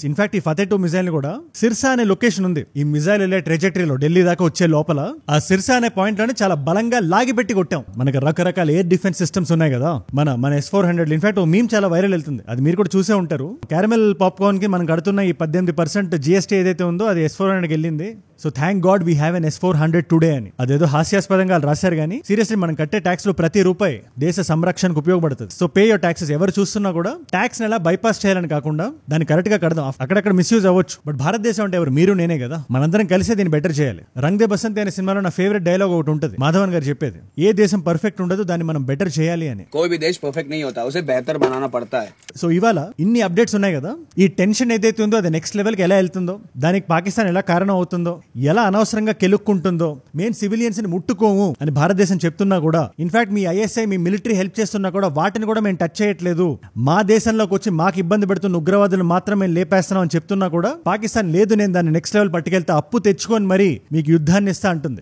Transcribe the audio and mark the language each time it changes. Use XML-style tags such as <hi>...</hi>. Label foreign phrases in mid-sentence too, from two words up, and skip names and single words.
<te>ఇన్ఫాక్ట్ ఈ ఫతే 2 మిజైల్ కూడా సిర్సా అనే లొకేషన్ ఉంది. ఈ మిజైల్ వెళ్ళే ట్రెజెక్టరీలో ఢిల్లీ దాకా వచ్చే లోపల ఆ సిర్సా అనే పాయింట్ లోనే చాలా బలంగా లాగి పెట్టి కొట్టాం. మనకు రకరకాల</te> <en>air defense systems</en> <te>ఉన్నాయి కదా, మన S-400. ఇన్ఫాక్ట్ మీమ్ చాలా వైరల్ వెళ్తుంది, అది మీరు కూడా చూసే ఉంటారు.</te> <en>caramel popcorn</en> <te>కి మనం కడుతున్న ఈ 18% GST ఏదైతే ఉందో అది S-400 కి వెళ్ళింది.</te> <en>so thank god we have an S-400 today అని.</en> <te>అదేదో హాస్యాస్పదంగా రాశారు కానీ సీరియస్లీ మనం కట్టే ట్యాక్స్ లో ప్రతి రూపాయి దేశ సంరక్షణకు ఉపయోగపడుతుంది.</te> <en>so pay your taxes.</en> <te>ఎవరు చూస్తున్నా కూడా ట్యాక్స్ ఎలా బైపాస్ చేయాలని కాకుండా దాన్ని కరెక్ట్ గా కడదాం. అక్కడక్కడ మిస్యూజ్ అవ్వచ్చు, బట్ భారతదేశం అంటే ఎవరు? మీరు నేనే కదా. మనందరం కలిసే దీన్ని బెటర్ చేయాలి. రంగ్ దే బసంతి అనే సినిమాలో నా</te> <en>favourite dialogue</en> <te>ఒకటి ఉంటుంది, మాధవన్ గారు చెప్పేది, ఏ దేశం పర్ఫెక్ట్ ఉండదు, దాన్ని మనం బెటర్ చేయాలి అని.</te> <hi>कोई भी देश परफेक्ट नहीं होता, उसे बेहतर बनाना पड़ता है.</hi> <te>సో ఇవాళ ఇన్ని అప్డేట్స్ ఉన్నాయి కదా, ఈ టెన్షన్ ఏదైతే ఉందో అది</te> <en>next level</en> <te>కి ఎలా వెళ్తుందో, దానికి పాకిస్తాన్ ఎలా కారణం అవుతుందో, ఎలా అనవసరంగా కెలుక్కుంటుందో, మేము సివిలియన్స్ ని ముట్టుకోము అని భారతదేశం చెప్తున్నా కూడా, ఇన్ఫాక్ట్ మీ ISI మీ మిలిటరీ హెల్ప్ చేస్తున్నా కూడా వాటిని కూడా మేము టచ్ చేయట్లేదు. మా దేశంలోకి వచ్చి మాకు ఇబ్బంది పెడుతున్న ఉగ్రవాదులు మాత్రం మేము లేపేస్తున్నాం అని చెప్తున్నా కూడా పాకిస్తాన్ లేదు, నేను దాన్ని</te> <en>next level</en> <te>పట్టుకెళ్తా, అప్పు తెచ్చుకొని మరి మీకు యుద్ధాన్ని ఇస్తా అంటుంది.</te>